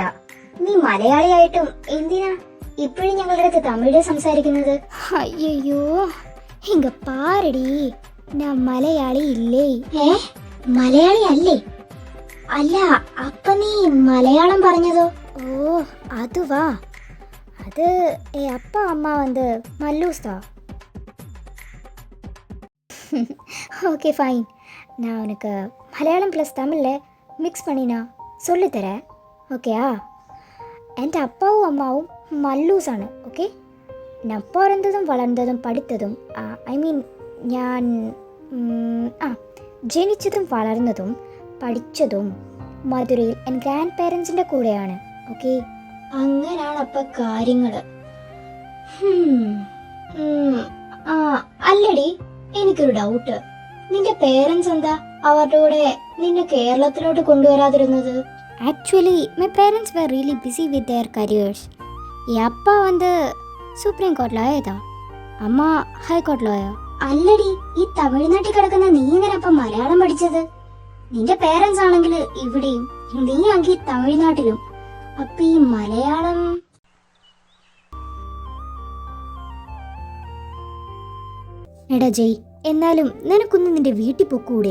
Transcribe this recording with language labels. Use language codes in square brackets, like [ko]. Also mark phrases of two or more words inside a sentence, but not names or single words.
[ml] നീ മലയാളിയായിട്ടും എന്തിനാ ഇപ്പോഴും ഞങ്ങളുടെ അടുത്ത് തമിഴ് സംസാരിക്കുന്നത്? അയ്യോ, ഇങ്ങ പാരടി, ഞാൻ മലയാളി ഇല്ലേ. മലയാളി അല്ലേ? അല്ല, അപ്പൊ നീ മലയാളം പറഞ്ഞതോ? ഓ അതുവാ, [ta] அது அப்பா அம்மா வந்து மல்லூஸ் தான். [en] Okay fine, [ta] நான் உனக்கு மலையாளம் ப்ளஸ் தமிழில் மிக்ஸ் பண்ணினா சொல்லித்தரேன், ஓகேயா? [ml] എൻ്റെ അപ്പാവും അമ്മാവും മല്ലൂസാണ്, ഓക്കെ? ഞാൻ പിറന്നതും വളർന്നതും പഠിത്തതും [en] I mean [ml] ഞാൻ ജനിച്ചതും വളർന്നതും പഠിച്ചതും മധുരയിൽ എൻ്റെ [en] grand parents [ml] കൂടെയാണ്, ഓക്കെ? അങ്ങനാണ് അപ്പൊ കാര്യങ്ങള്. അല്ലടി, എനിക്കൊരു ഡൗട്ട്. നിന്റെ പേരൻസ് എന്താ അവരുടെ കൂടെ നിന്നെ കേരളത്തിലോട്ട് കൊണ്ടുവരാതിരുന്നത്? [en] Actually, my parents were really busy with their careers. [ta] என் அப்பா வந்து [ml] സുപ്രീം കോർട്ട് ലോയതാ, അമ്മ ഹൈക്കോർട്ട് ലോയോ. അല്ലടി, ഈ തമിഴ്നാട്ടിൽ കിടക്കുന്ന നീ ഇങ്ങനെ അപ്പൊ മലയാളം പഠിച്ചത്? നിന്റെ പേരൻസ് ആണെങ്കിൽ ഇവിടെയും, നീ ആക്കി തമിഴ്നാട്ടിലും. അപ്പൊ ഈ മലയാളം? എടാ ജയ്, എന്നാലും നിനക്കൊന്ന് നിന്റെ വീട്ടിൽ പൊക്കൂടെ?